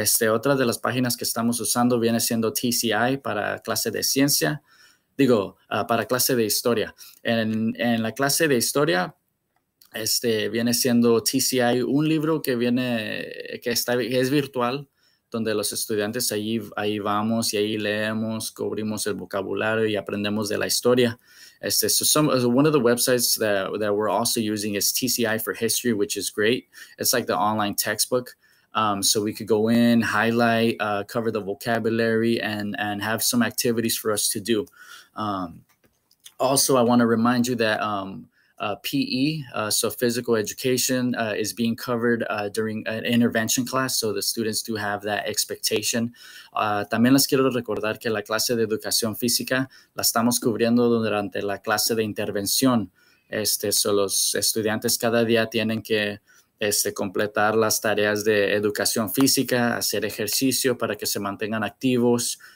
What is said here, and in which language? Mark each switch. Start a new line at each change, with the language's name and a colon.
Spanish: Otra de las páginas que estamos usando viene siendo TCI para clase de ciencia, para clase de historia. En la clase de historia, viene siendo TCI, un libro que es virtual, donde los estudiantes ahí vamos y ahí leemos, cubrimos el vocabulario y aprendemos de la historia.
English: One of the websites that we're also using is TCI for History, which is great. It's like the online textbook. So we could go in, highlight, cover the vocabulary, and have some activities for us to do. Also, I want to remind you that PE, so physical education, is being covered during an intervention class, so the students do have that expectation.
Spanish: También les quiero recordar que la clase de educación física la estamos cubriendo durante la clase de intervención. So los estudiantes cada día tienen que completar las tareas de educación física, hacer ejercicio para que se mantengan activos.